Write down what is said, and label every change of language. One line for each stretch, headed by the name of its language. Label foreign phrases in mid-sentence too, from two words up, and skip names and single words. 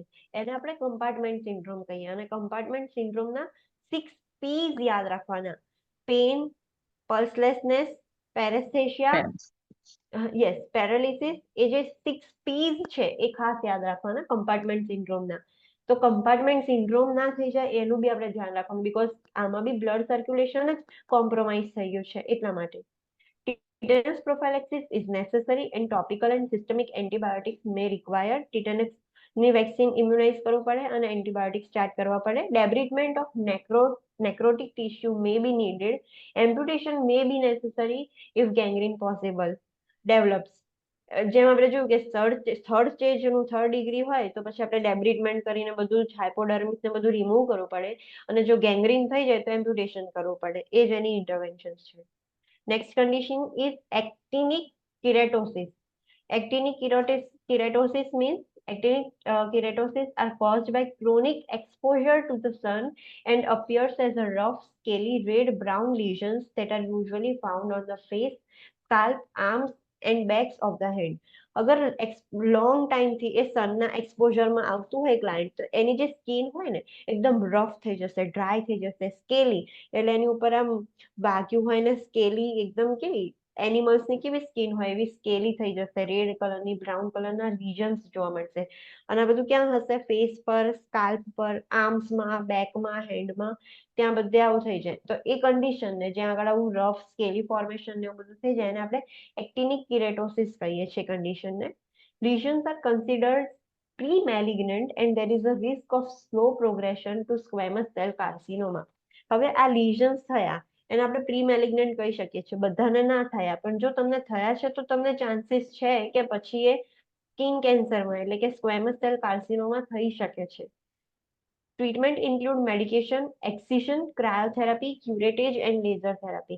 Gujarati: એને આપણે
English: compartment syndrome
Gujarati: કહીએ. અને
English: compartment syndromeના
Gujarati: 6 P's યાદ રાખવાના:
English: pain, pulselessness, paresthesia, yes, paralysis.
Gujarati: એ જે 6 P's છે એ ખાસ યાદ રાખવાના
English: compartment syndromeના.
Gujarati: તો
English: compartment syndrome
Gujarati: ના થઈ જાય એનું બી આપણે ધ્યાન રાખવાનું, બીકોઝ આમાં બી
English: blood circulation
Gujarati: જ કોમ્પ્રોમાઇઝ થઈ ગયું છે એટલા માટે.
English: Tetanus prophylaxis is necessary and topical and systemic antibiotics may require.
Gujarati: tetanus ની વેક્સિન ઇમ્યુનાઇઝ કરવું પડે અને
English: antibiotic start
Gujarati: કરવા પડે.
English: debridement of necrotic tissue may be needed. amputation may be necessary if gangrene possible develops.
Gujarati: જેમ આપણે જોયું કે થર્ડ સ્ટેજનું 3rd ડિગ્રી હોય તો પછી આપણે ડેબ્રિટમેન્ટ કરીને બધું જ હાઇપોડર્મિસ ને બધું રિમૂવ કરવું પડે, અને જો ગેંગ્રીન થઈ જાય તો એમ્પ્યુટેશન કરવું પડે. એ જ એની ઇન્ટરવેન્શન છે.
English: Next condition is actinic keratosis. Actinic keratosis means actinic keratosis are caused by chronic exposure to the sun and appears as a rough, scaly, red-brown lesions that are usually found on the face, scalp, arms, and backs of the head.
Gujarati: અગર
English: long timeથી
Gujarati: એ સનના એક્સપોઝરમાં આવતું હોય ક્લાયન્ટ, તો એની જે સ્કિન હોય ને એકદમ રફ થઈ જશે, ડ્રાય થઈ જશે, સ્કેલી. એટલે એની ઉપર આમ વાગ્યું હોય ને સ્કેલી, એકદમ કેવી એનિમલ્સની કેવી સ્કિન હોય એવી સ્કેલી થઈ જશે,
English: red colorની, brown colorના
Gujarati: રિજન્સ જોવા મળશે. અને આ બધું ક્યાં હશે? ફેસ પર, સ્કાલ્પ પર, આર્મ્સમાં, બેકમાં, હેન્ડમાં, ત્યાં બધે આવું થઈ જાય. તો એ કન્ડિશનને જ્યાં આગળ આવું
English: rough scaly formation
Gujarati: ને એવું બધું થઈ જાય એને આપણે
English: actinic keratosis
Gujarati: કહીએ છીએ કન્ડિશનને.
English: Lesions are considered pre-malignant and there is a risk of slow progression to squamous cell carcinoma.
Gujarati: હવે આ લીઝન્સ થયા એને આપણે
English: pre malignant
Gujarati: કહી શકીએ છીએ. બધાને ના થયા, પણ જો તમને થયા છે તો તમને ચાન્સીસ છે કે પછી એ
English: skin cancerમાં
Gujarati: એટલે કે
English: squamous cell carcinoma
Gujarati: થઈ શકે છે.
English: treatment include medication, excision, cryotherapy, curettage and laser therapy.